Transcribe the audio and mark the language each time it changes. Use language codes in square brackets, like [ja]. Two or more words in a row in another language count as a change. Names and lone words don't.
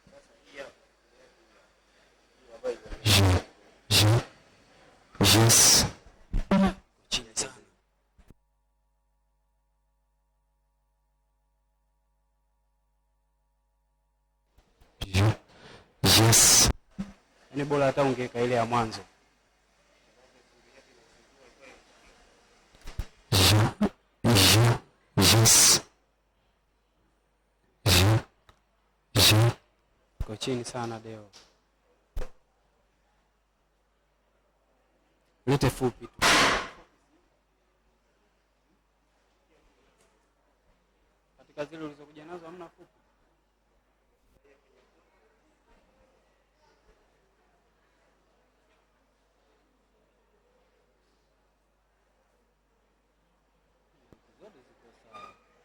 [sw] Je. Je. [en] Yes. [sw] Chini sana. Je. [en] Yes. [sw] Yaani bora hata ungeweka ile ya mwanzo. Je. Je. Yes. Je. Je. Kwa chini sana Deo. Lete fupi tu. Katika zile ulizokuja nazo hamna fupi. Zote ziko sawa.